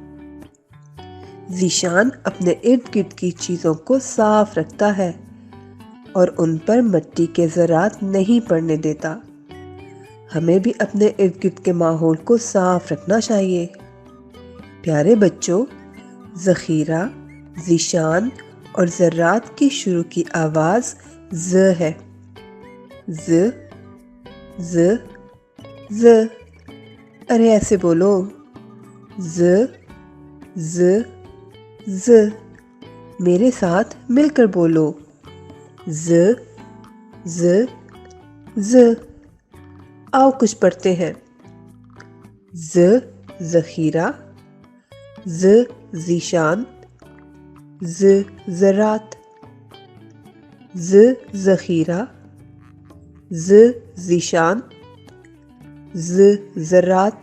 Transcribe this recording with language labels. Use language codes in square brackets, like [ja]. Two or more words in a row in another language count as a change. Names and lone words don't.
[ur] ذیشان اپنے ارد گرد کی چیزوں کو صاف رکھتا ہے اور ان پر مٹی کے ذرات نہیں پڑنے دیتا۔ ہمیں بھی اپنے ارد گرد کے ماحول کو صاف رکھنا چاہیے۔ پیارے بچوں، ذخیرہ، ذیشان اور ذرات کی شروع کی آواز ز ہے۔ ز ز ز، ارے ایسے بولو۔ ز ز ز، میرے ساتھ مل کر بولو۔ ز ز ز، آؤ کچھ پڑھتے ہیں۔ ز ذخیرہ، ز ذیشان، ز ذرات۔ ز ذخیرہ، ز ذیشان، ز ذرات۔